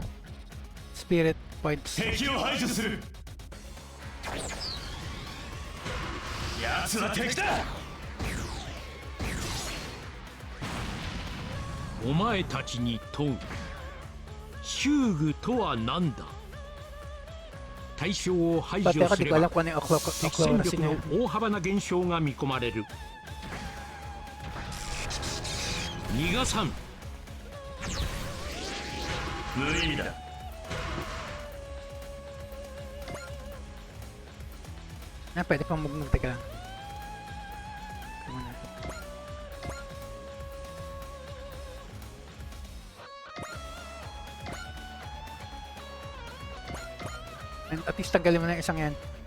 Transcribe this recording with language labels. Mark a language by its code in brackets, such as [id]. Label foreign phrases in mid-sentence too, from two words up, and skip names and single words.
[en] Spirit points. [ja] 敵を排除する。奴は敵だ。お前たちに問う修具とは何だ。対象を排除 [tl] Pati ako [ja] す [tl] di [ja] れ [tl] ko alam [ja] ば [tl] kung ano yung [ja] 敵戦 Aqua 力の大幅な減少が見込まれる。逃がさん。無意味だ。 [tl] Pwede pang mag-move. Teka lang. Ito muna. [en] And at least [tl] tanggalin mo na yung isang yan.